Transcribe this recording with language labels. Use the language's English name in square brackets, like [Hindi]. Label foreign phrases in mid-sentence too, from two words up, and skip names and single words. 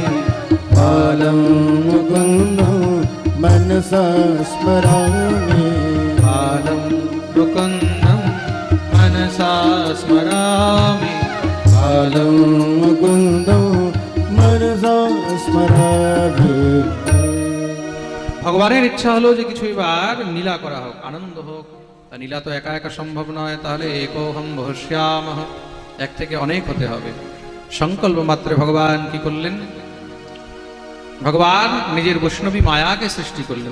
[Sanskrit] बालं मुकुन्दं मनसा स्मरामि। बालं मुकुन्दं मनसा स्मरामि। बालं मुकुन्दं मनसा स्मरामि। [Bangla] ভগবানের ইচ্ছা হলো যে কিছু এবার নীলা করা হোক, আনন্দ হোক। তা নীলা তো একা একা সম্ভব নয়, তাহলে [Sanskrit] একোহম বহস্যামহ, [Bangla] এক থেকে অনেক হতে হবে। সংকল্প মাত্রে ভগবান কি করলেন? ভগবান নিজের বৈষ্ণবী মায়াকে সৃষ্টি করলেন।